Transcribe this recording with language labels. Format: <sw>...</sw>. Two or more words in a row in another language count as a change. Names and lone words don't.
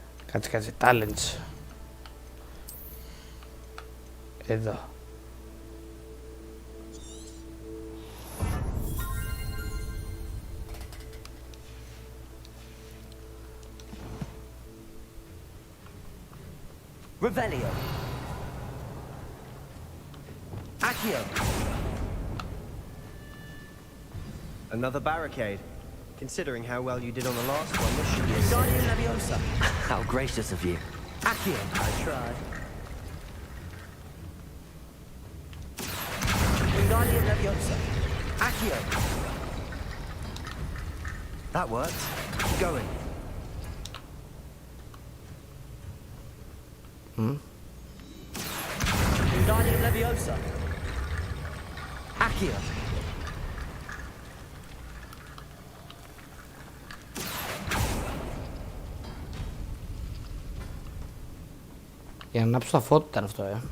<el>Κάτσε, talents. Εδώ.</el> <en>Revelio. Accio. Another barricade. Considering how well you did on the last one, this should be a Guardian Leviosa. How gracious of you. Accio. I tried. Guardian Leviosa. Accio. That worked. Keep going. Guardian Leviosa. Accio.</en> <el>Για να ανάψω τα φώτα ήταν αυτό,</el>